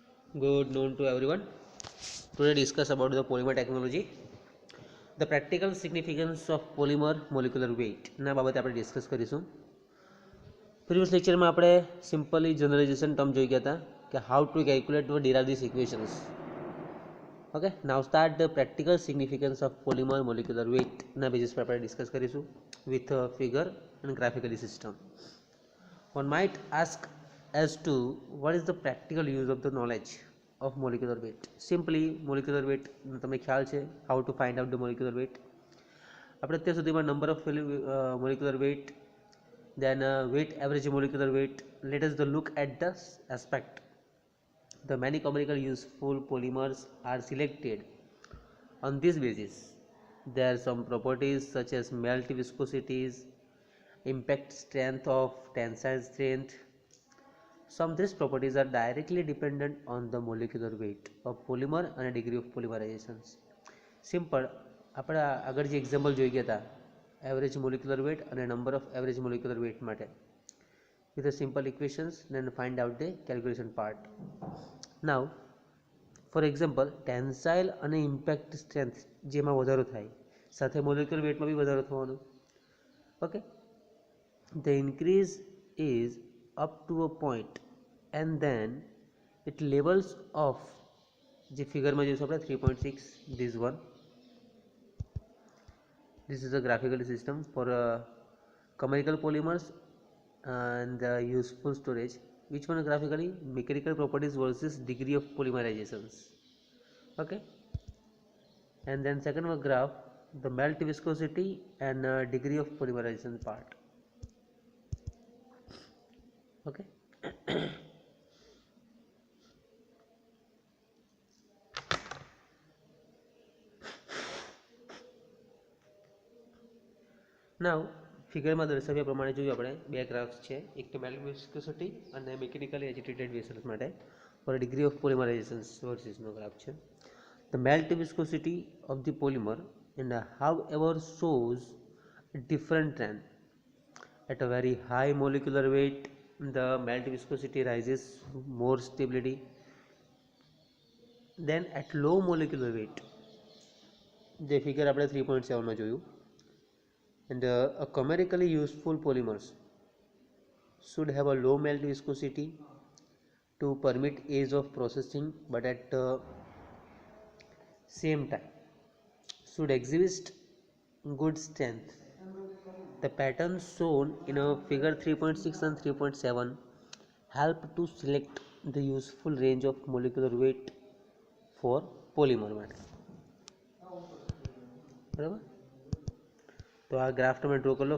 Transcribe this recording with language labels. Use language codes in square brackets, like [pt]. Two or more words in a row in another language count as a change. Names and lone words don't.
[en] Good noon to everyone. Today discuss about the polymer technology. The practical significance of polymer molecular weight [gu] ના બાબતે આપણે ડિસ્કસ કરીશું. પ્રીવિયસ લેક્ચરમાં આપણે [en] simply generalization term [gu] જોઈ ગયા હતા કે [en] how to calculate or derive these equations. Okay, now start the practical significance of polymer molecular weight [gu] ના બેસિસ પર આપણે ડિસ્કસ કરીશું [en] with a figure and graphically system. One might ask as to what is the practical use of the knowledge of molecular weight. Simply molecular weight [gu] તમને ખ્યાલ છે [en] how to find out the molecular weight. [gu] આપણે અત્યાર સુધીમાં [en] number of molecular weight, then weight average molecular weight. Let us look at the aspect. The many commercial useful polymers are selected on this basis. There are some properties such as melt viscosities, impact strength of tensile strength. Some of these properties are directly dependent on the molecular weight of polymer and a degree of polymerization. Simple, [gu] આપણે આગળ જે એક્ઝામ્પલ જોઈ ગયા હતા [en] average molecular weight અને number of average molecular weight માટે with a simple equations, then find out the calculation part. Now for example tensile [gu] અને [en] impact strength [gu] જેમાં વધારો થાય સાથે [en] molecular weight [gu] માં બી વધારો થવાનો. [en] Okay, the increase is up to a point and then it levels off. [gu] જે ફિગરમાં જોઈશું આપણે 3.6, [en] this one, this is a graphical system for chemical polymers and useful storage. Which one graphically? Mechanical properties versus degree of polymerizations. Okay, and then second one graph, the melt viscosity and degree of polymerization part. Okay. [gu] Now ફિગરમાં દર્શાવ્યા પ્રમાણે જોયું આપણે બે ગ્રાફ્સ છે, એક તો [en] melt viscosity [gu] અને [en] mechanically agitated vessels [gu] માટે [en] for degree of polymerization [gu] વર્સિસનો ગ્રાફ છે. [en] The melt viscosity of the polymer and however shows a different trend. At a very high molecular weight the melt viscosity rises more stability then at low molecular weight. [gu] જે ફિગર આપણે 3.7 માં જોયું. [en] And a commercially useful polymers should have a low melt viscosity to permit ease of processing, but at the same time should exhibit good strength. The patterns shown in a figure 3.6 and 3.7 help to select the useful range of molecular weight for polymer માટે. [gu] બરાબર, તો આ ગ્રાફ તમે ડ્રો કરી લો.